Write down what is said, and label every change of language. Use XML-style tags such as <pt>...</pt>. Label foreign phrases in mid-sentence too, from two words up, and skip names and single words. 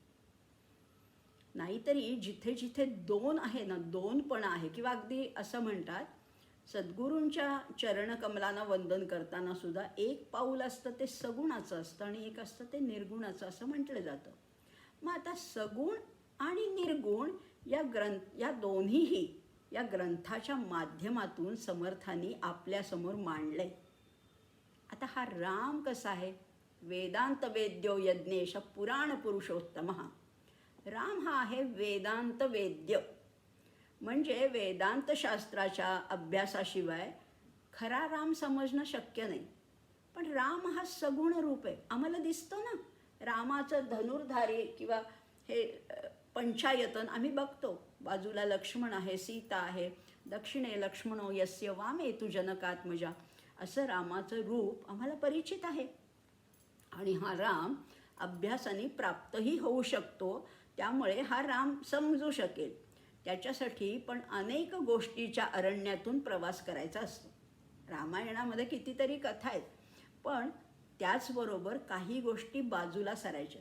<mr>नाहीतरी जिथे जिथे 2 आहे ना, 2पणा आहे, किंवा अगदी असं म्हणतात सद्गुरूंच्या चरणकमलांना वंदन करताना सुद्धा एक पाऊल असतं ते सगुणाचं असतं आणि एक असतं ते निर्गुणाचं असं म्हटलं जातं. मग आता सगुण आणि निर्गुण या दोन्हीही या ग्रंथाच्या माध्यमातून समर्थांनी आपल्यासमोर मांडले. आता हा राम कसा आहे?</mr> <sa>वेदांत वेद्यो यज्ञेश पुराण पुरुषोत्तम.</sa> <mr>राम हा आहे वेदांत वेद्य, म्हणजे वेदांतशास्त्राच्या अभ्यासाशिवाय खरा राम समजणं शक्य नाही. पण राम हा सगुण रूप आहे, आम्हाला दिसतो ना. रामाचं धनुर्धारी किंवा हे पंचायतन आम्ही बघतो. बाजूला लक्ष्मण आहे, सीता आहे,</mr> <sa>दक्षिणे लक्ष्मणो यस्य वामे तु जनकात्मजा,</sa> <mr>असं रामाचं रूप आम्हाला परिचित आहे. आणि हा राम अभ्यासाने प्राप्तही होऊ शकतो. त्यामुळे हा राम समजू शकेल त्याच्यासाठी पण अनेक गोष्टीच्या अरण्यातून प्रवास करायचा असतो. रामायणामध्ये कितीतरी कथा आहेत, पण त्याचबरोबर काही गोष्टी बाजूला सरायच्यात.</mr>